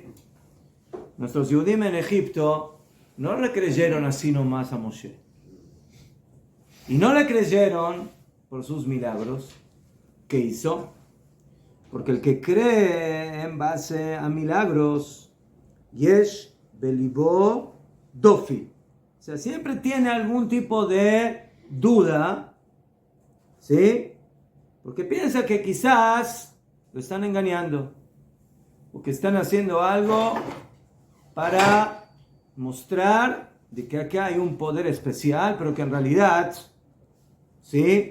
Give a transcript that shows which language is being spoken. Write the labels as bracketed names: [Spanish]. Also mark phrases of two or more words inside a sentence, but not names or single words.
[Spanish] Nuestros Yehudim en Egipto no le creyeron así nomás a Moshe. Y no le creyeron por sus milagros que hizo. Porque el que cree en base a milagros, [Hebrew] יש בלבו דופי. [Spanish] O sea, siempre tiene algún tipo de duda, ¿sí? Porque piensa que quizás lo están engañando. O que están haciendo algo para mostrar de que acá hay un poder especial, pero que en realidad, ¿sí?